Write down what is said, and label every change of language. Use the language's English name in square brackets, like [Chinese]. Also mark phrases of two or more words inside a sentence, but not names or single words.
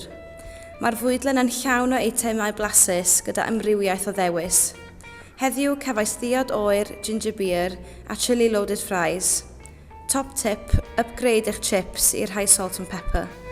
[Welsh] Mae'r fwydlen yn llawn o eitemau blasus gyda amrywiaeth o ddewis. Heddiw cefais ddiod oer, [English] ginger beer a chili loaded fries. Top tip, upgrade eich chips i'r high salt and pepper.